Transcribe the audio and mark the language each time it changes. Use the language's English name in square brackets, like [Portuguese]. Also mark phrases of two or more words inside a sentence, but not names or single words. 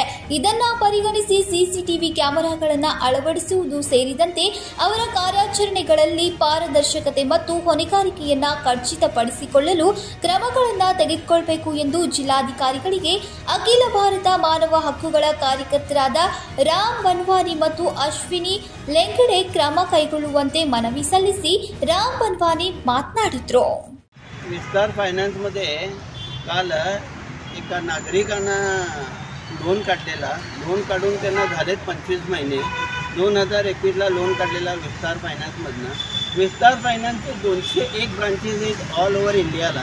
[Kannada] ಇದನ್ನ ಪರಿಗಣಿಸಿ ಸಿಸಿಟಿವಿ ಕ್ಯಾಮೆರಾಗಳನ್ನು ಅಳವಡಿಸುವುದು ಸೇರಿದಂತೆ ಅವರ ಕಾರ್ಯಾಚರಣೆಗಳಲ್ಲಿ ಪಾರದರ್ಶಕತೆ ಮತ್ತು ಹೊಣೆಗಾರಿಕೆಯನ್ನ ಖಚಿತಪಡಿಸಿಕೊಳ್ಳಲು ಕ್ರಮಗಳನ್ನು ತೆಗೆದುಕೊಳ್ಳಬೇಕು ಎಂದು ಜಿಲ್ಲಾಧಿಕಾರಿಗಳಿಗೆ ಅಖಿಲ ಭಾರತ ಮಾನವ ಹಕ್ಕುಗಳ ಕಾರ್ಯಕರ್ತರಾದ ರಾಮ್ ಬನ್ವಾನಿ ಮತ್ತು ಅಶ್ವಿನಿ ಲೆಂಗಡೆ ಕ್ರಮ ಕೈಗೊಳ್ಳುವಂತೆ ಮನವಿ ಸಲ್ಲಿಸಿ ರಾಮ್ ಬನ್ವಾನಿ ಮಾತನಾಡಿದರು. [Marathi] विस्तार फायनान्समध्ये काल एका नागरिकानं लोन काढलेला, लोन काढून त्यांना झालेत 25 महिने. 2021ला लोन काढलेला विस्तार फायनान्समधनं. विस्तार फायनान्सचे 201 ब्रांचेस आहेत [English] all over [Marathi] इंडियाला.